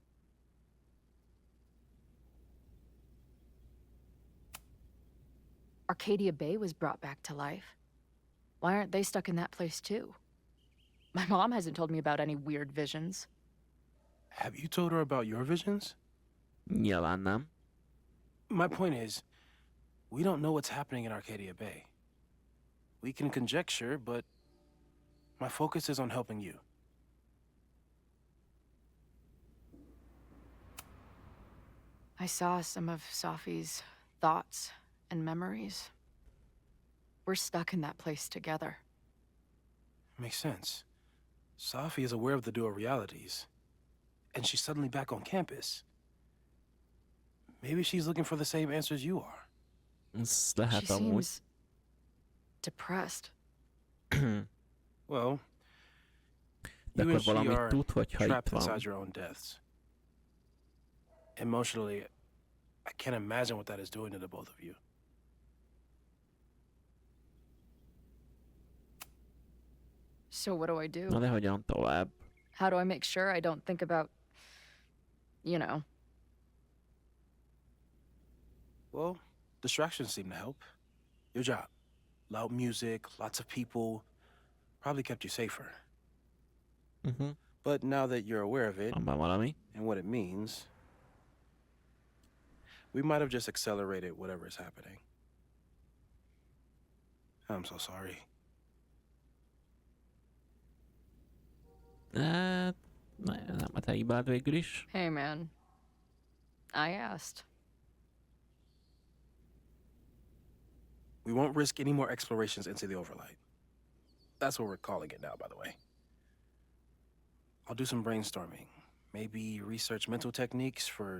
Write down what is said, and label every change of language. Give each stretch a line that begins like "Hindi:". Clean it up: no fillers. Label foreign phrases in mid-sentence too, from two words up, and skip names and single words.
English: Arcadia Bay was brought back to life. Why aren't they stuck in that place too? My mom hasn't told me about any weird visions. Have you told her about your visions?
Hungarian: Nyilván nem.
English: My point is, we don't know what's happening in Arcadia Bay. We can conjecture, but my focus is on helping you. I saw some of Safi's thoughts and memories. We're stuck in that place together. Makes sense. Safi is aware of the dual realities, and she's suddenly back on campus. Maybe she's looking for the same answers you are.
Hungarian: Ez lehet
English: She
Hungarian: amúgy.
English: seems depressed. Well,
Hungarian: De
English: you
Hungarian: akkor
English: and she
Hungarian: valamit
English: are
Hungarian: tud, hogyha itt
English: trapped
Hungarian: van.
English: inside your own deaths. Emotionally, I can't imagine what that is doing to the both of you. So what do I do?
Hungarian: Na de hogyan tovább?
English: How do I make sure I don't think about, you know? Well, distractions seem to help. Your job. Loud music, lots of people, probably kept you safer. But now that you're aware of it,
Hungarian: Van valami?
English: and what it means, we might have just accelerated whatever is happening. I'm so sorry.
Hungarian: Hát, nem a te hibád végül is.
English: Hey man, I asked. We won't risk any more explorations into the overlight. That's what we're calling it now, by the way. I'll do some brainstorming. Maybe research mental techniques for...